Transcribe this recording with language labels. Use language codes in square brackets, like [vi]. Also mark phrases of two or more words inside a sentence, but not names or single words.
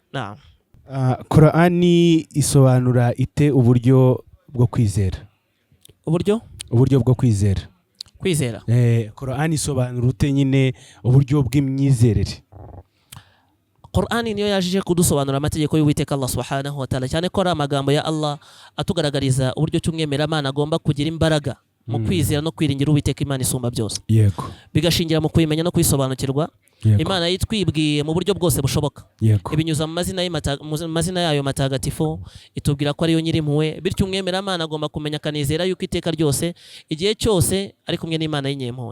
[rw] Naam. Qur'ani isobanura ite uburyo bwo kwizera? Uburyo bwo kwizera. Qur'ani isobanura ute nyine uburyo bw'imyizerere? Qur'ani niyo yajije kudusobanura amategeko y'Uwiteka Allah [ar] سبحانه وتعالى, [rw] cyane ko ari amagambo ya Allah atugaragariza uburyo cy'umwemeramana agomba kugira imbaraga mu kwizera no kwiringira Uwiteka Imana isumba byose. Yego. Bigashingira mu kuyimenya no kwisobanukirwa. Imana yitwibwiye mu buryo bwose bushoboka. Ibinyuza mu mazina yayo matagatifu, itubwira ko ariyo nyiri impuhwe, bityo umwemeramana agomba kumenya akanizera yuko iteka ryose igihe cyose ari kumwe n'Imana y'inyempuhwe.